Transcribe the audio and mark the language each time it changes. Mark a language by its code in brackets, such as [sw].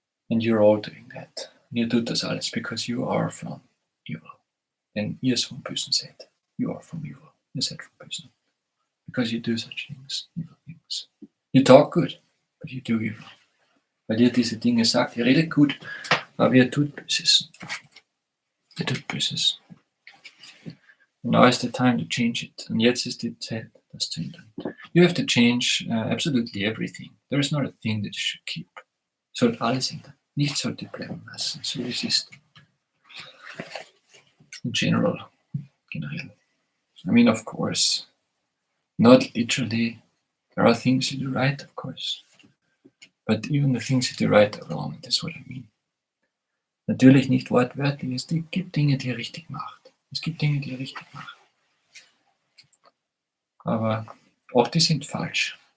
[en] And you're all doing that. [de] Und ihr tut das alles, [en] because you are from evil. [de] Denn ihr vom Bösen seid. [en] You are from evil. [de] Ihr seid vom Bösen. [en] Because you do such things, evil things. You talk good, but you do evil. [de] Weil ihr diese Dinge sagt, ihr redet gut, aber ihr tut Böses. Ihr tut Böses. [en] Now is the time to change it. [de] Und jetzt ist die Zeit, das zu ändern. [en] You have to change absolutely everything. There is not a thing that you should keep. [de] Sollt alles ändern. Nichts sollte bleiben lassen, so wie es ist. In generell. Generell. [en] I mean, of course, not literally. There are things you do right, of course. But even the things you do right are wrong. That's what I mean. [de] Natürlich nicht wortwörtlich. Es gibt Dinge, die ihr richtig macht. Es gibt Dinge, die ihr richtig macht. Aber auch die sind falsch.